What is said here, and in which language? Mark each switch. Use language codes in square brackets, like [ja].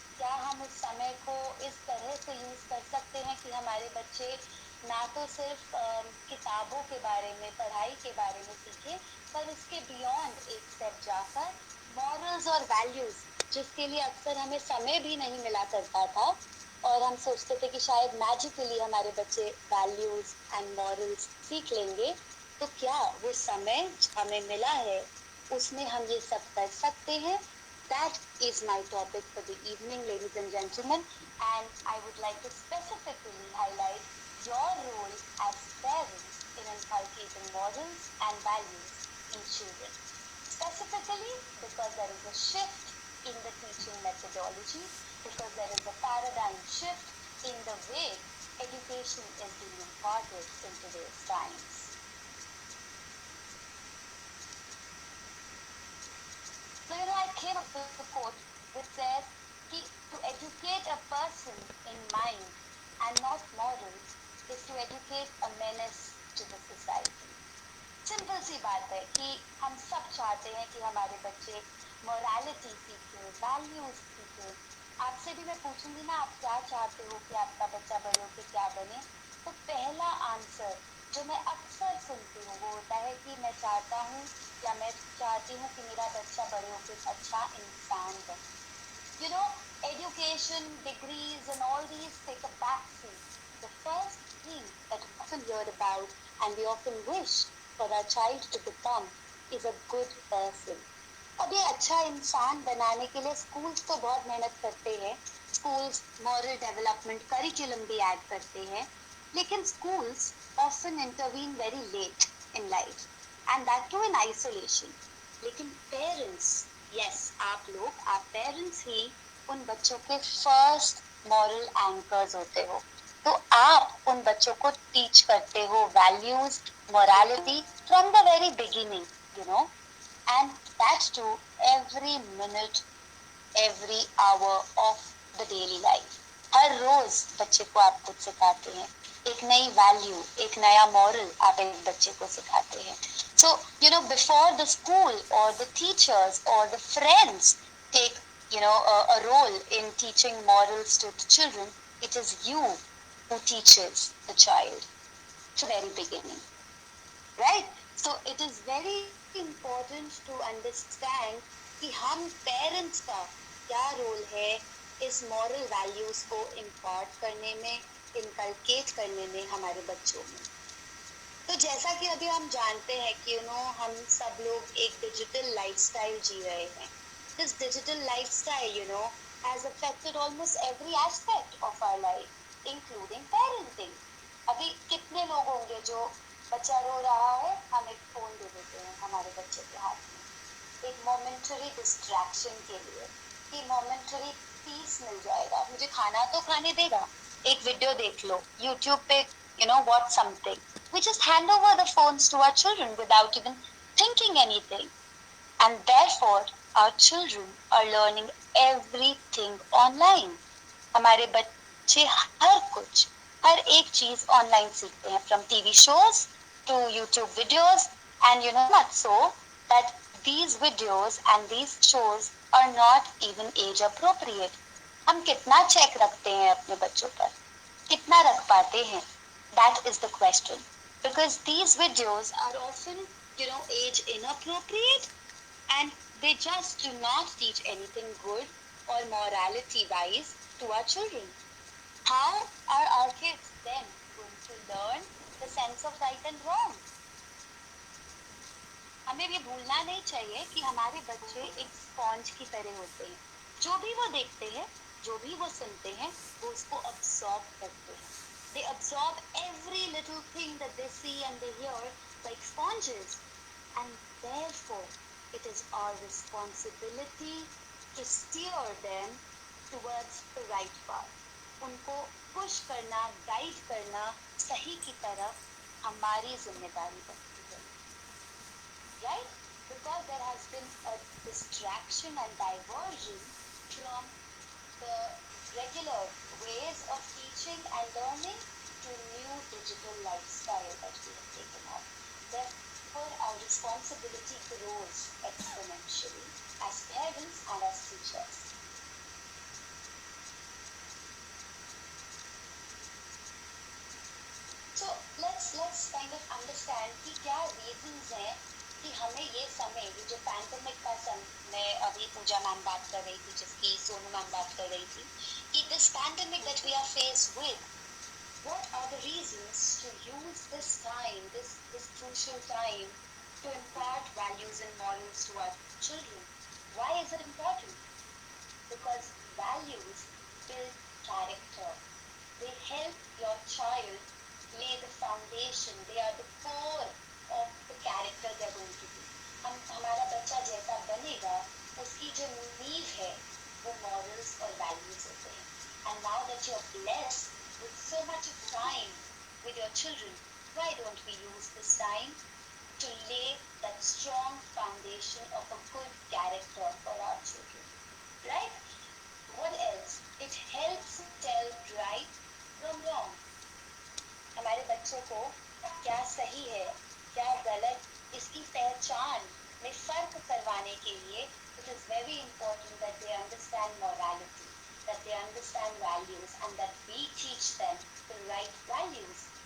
[hi] क्या हम उस समय को इस तरह से यूज कर सकते हैं कि हमारे बच्चे ना तो सिर्फ किताबों के बारे में, पढ़ाई के बारे में सीखें, पर उसके बियॉन्ड एक स्टेप जाकर मॉरल्स और वैल्यूज, जिसके लिए अक्सर हमें समय भी नहीं मिला करता था और हम सोचते थे कि शायद मैजिकली हमारे बच्चे वैल्यूज एंड मॉरल्स सीख लेंगे. तो क्या वो समय हमें मिला है उसमें हम ये सब कर सकते हैं? [en] That is my topic for the evening, ladies and gentlemen, and I would like to specifically highlight your role as parents in inculcating morals and values in children. Specifically because there is a shift in the teaching methodology, because there is a paradigm shift in the way education is being imparted in today's times. So I came up with a quote which says to educate a person in mind and not morals is to educate a menace to the society. [hi] Simple सी बात है कि हम सब चाहते हैं कि हमारे बच्चे मोरालिटी सीखें, वैल्यूज सीखें. आपसे भी मैं पूछूंगी ना, आप क्या चाहते हो कि आपका बच्चा बड़े होकर क्या बने? तो पहला आंसर जो मैं अक्सर सुनती हूँ वो होता है कि मैं चाहता हूँ या मैं चाहती हूँ कि मेरा बच्चा बड़े होकर अच्छा इंसान बने. [en] Education, degrees and all these take a backseat. The first thing that we often hear about and we often wish for our child to become is a good person. [hi] अब ये अच्छा इंसान बनाने के लिए स्कूल्स तो बहुत मेहनत करते हैं. [en] Schools moral development curriculum भी add करते हैं, लेकिन schools often intervene very late in life and that too in isolation. लेकिन parents [hi] यस, आप लोग, आप पेरेंट्स ही उन बच्चों के फर्स्ट मॉरल एंकर्स होते हो। [en] तो आप उन बच्चों को टीच करते हो values, morality from the very beginning, you know, and that too every minute, every hour of the daily life. [hi] हर रोज बच्चे को आप कुछ सिखाते हैं, एक नई वैल्यू, एक नया मॉरल आप एक बच्चे को सिखाते हैं। [en] So, you know, before the school or the teachers or the friends take, a role in teaching morals to the children, it is you who teaches the child from the very beginning, right? [hi] So, it is very important to understand कि हम parents का क्या role है इस moral values को impart करने में, inculcate करने में हमारे बच्चों में। तो जैसा कि अभी हम जानते हैं कि हम सब लोग एक डिजिटल लाइफस्टाइल जी रहे हैं। [en] This digital lifestyle has affected almost every aspect of our life including parenting. [hi] अभी कितने लोग होंगे जो बच्चा रो रहा है, हम एक फोन दे देते हैं हमारे बच्चे के हाथ में, एक मोमेंटरी डिस्ट्रैक्शन के लिए कि मोमेंटरी पीस मिल जाएगा, मुझे खाना तो खाने देगा, एक वीडियो देख लो यूट्यूब पे, watch something. [en] We just hand over the phones to our children without even thinking anything. And therefore, our children are learning everything online. हमारे बच्चे हर एक चीज online सीखते हैं, from TV shows to YouTube videos, and much so that these videos and these shows are not even age appropriate. [hi] हम कितना check रखते हैं अपने बच्चों पर, कितना रख पाते हैं? [en] That is the question. Because these videos are often, age inappropriate, and they just do not teach anything good or morality wise to our children. How are our kids then going to learn the sense of right and wrong? [hi] हमें ये भूलना नहीं चाहिए कि हमारे बच्चे एक sponge की तरह होते हैं। जो भी वो देखते हैं, जो भी वो सुनते हैं, वो उसको अब्सॉर्ब करते हैं। [en] They absorb every little thing that they see and they hear like sponges. And therefore, it is our responsibility to steer them towards the right path. [hi] उनको पुश करना, गाइड करना सही की तरफ हमारी जिम्मेदारी बनती है, right? [en] Because there has been a distraction and diversion from the regular ways of teaching and learning to new digital lifestyle that we have taken on. Therefore, our responsibility grows exponentially as parents and as teachers. So let's kind of understand कि क्या reasons हैं कि हमें ये समय, ये जो pandemic का समय, अभी पूजा मैम बात कर रही थी, जिसकी सोनू मैम बात कर रही थी, कि this pandemic that we are faced with, what are the reasons to use this time, this crucial time, to impart values and morals to our children? Why is it important? Because values build character. They help your child lay the foundation. They are the core of the character they are going to be. [hi] हमारा बच्चा जैसा बनेगा, उसकी जो नींव है वो morals और values होते हैं. [en] And now that you are blessed with so much of time with your children, why don't we use this time to lay that strong foundation of a good character for our children? Right? What else? It helps tell right from wrong. हमारे बच्चों को क्या सही है, क्या गलत, इसकी पहचान में फर्क करवाने के लिए it is very important that they understand morality, that they understand values, and that we teach them the right values.